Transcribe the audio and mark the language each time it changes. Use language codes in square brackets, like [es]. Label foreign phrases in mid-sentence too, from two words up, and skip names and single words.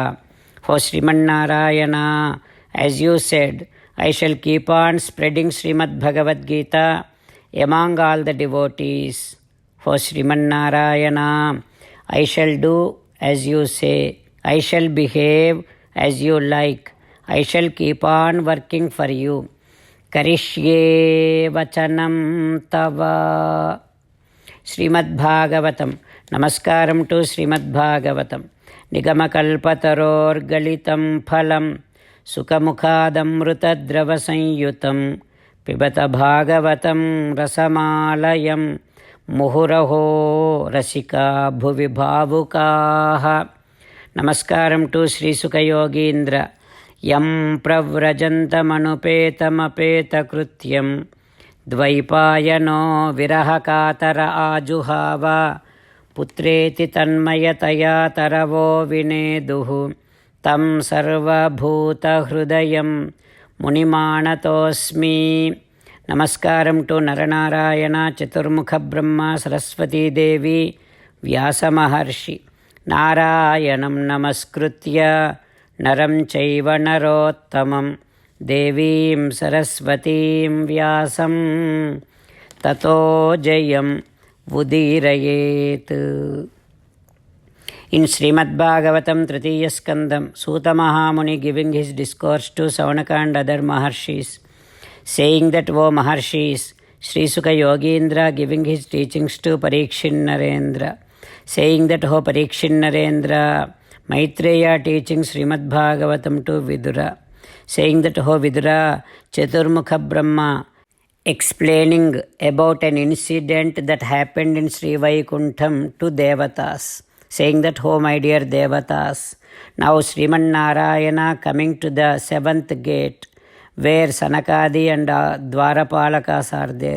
[en] For Sriman Narayana, as you said, I shall keep on spreading Srimad Bhagavad Gita among all the devotees. For Sriman Narayana, I shall do as you say. I shall behave as you like. I shall keep on working for you. [sa] करिष्ये वचनं तव. [en] Srimad Bhagavatam. Namaskaram to Srimad Bhagavatam. [sa] निगमकल्पतरोर् गलितं फलं शुकमुखादमृतद्रव संयुतम् పిబత భాగవతం రసమాలయం ముహురహో రసికా భువి భావుకాః. [te] నమస్కారం టు శ్రీసుఖయోగీంద్ర. [sa] యం ప్రవ్రజంతమనుపేతమపేతకృత్యం ద్వైపాయనో విరహకాతర ఆజుహావ పుత్రేతి తన్మయతయా తరవో వినేదుః తం సర్వభూతహృదయం మునిమానతోస్మి. [te] నమస్కారం టు నరనారాయణ చతుర్ముఖ బ్రహ్మ సరస్వతీదేవి వ్యాసమహర్షి. [sa] నారాయణం నమస్కృత్య నరం చైవ నరోత్తమం దేవీం సరస్వతీం వ్యాసం తతో జయం ఉదీరయేత్. [en] In Srimad Bhagavatam, Tritiya Skandam, Suta Mahamuni giving his discourse to Saunaka and other Maharshis, saying that, O Maharshis, Sri Sukha Yogindra giving his teachings to Parikshit Narendra, saying that, O Parikshit Narendra, Maitreya teaching Srimad Bhagavatam to Vidura, saying that, "Oh Vidura, Chaturmukha Brahma explaining about an incident that happened in Sri Vaikuntham to Devatas, saying that, oh my dear Devatas, now Sriman Narayana coming to the seventh gate where Sanakadi and Dwarapalakas are there.